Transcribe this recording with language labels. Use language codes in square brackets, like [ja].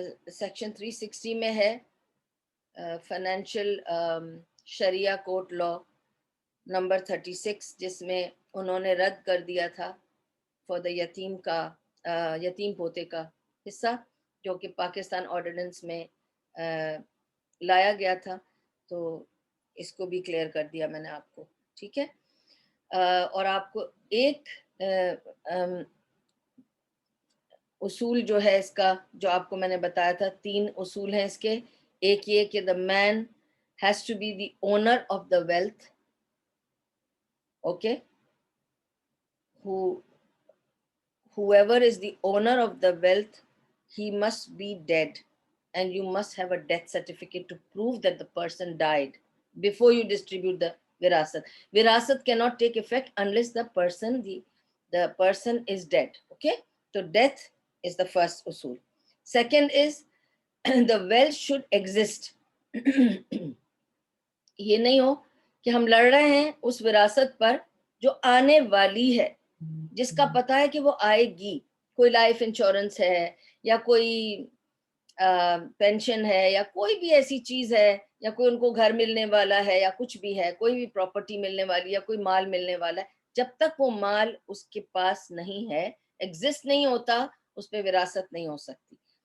[ur] Section 360 میں ہے financial شریعہ court لا number 36, جس میں انہوں نے رد کر دیا تھا فار دا یتیم کا یتیم پوتے کا حصہ جو کہ پاکستان آرڈیننس میں لایا گیا تھا, تو اس کو بھی کلیئر کر دیا میں نے آپ کو. ٹھیک ہے. اور آپ کو ایک اصول جو ہے اس کا, جو آپ کو میں نے بتایا تھا 3 اصول ہیں اس کے. ایک یہ کہ [en] the man has to be the owner of the wealth, okay, whoever is the owner of the wealth, he must be dead, and you must have a death certificate to prove that the person died before you distribute the virasat. Virasat cannot take effect unless the person is dead. Okay, so death is the first usul. Second is the wealth should exist. [ur] یہ نہیں ہو کہ ہم لڑ رہے ہیں اس وراثت پر جو آنے والی ہے, جس کا پتہ ہے کہ وہ آئے گی. کوئی لائف انشورنس ہے, یا کوئی پینشن ہے, یا کوئی بھی ایسی چیز ہے, یا کوئی ان کو گھر ملنے والا ہے, یا کچھ بھی ہے, کوئی بھی پراپرٹی ملنے والی, یا کوئی مال ملنے والا ہے, جب تک وہ مال اس کے پاس نہیں ہے, ایگزسٹ نہیں ہوتا, اس پہ وراثت نہیں ہو سکتی.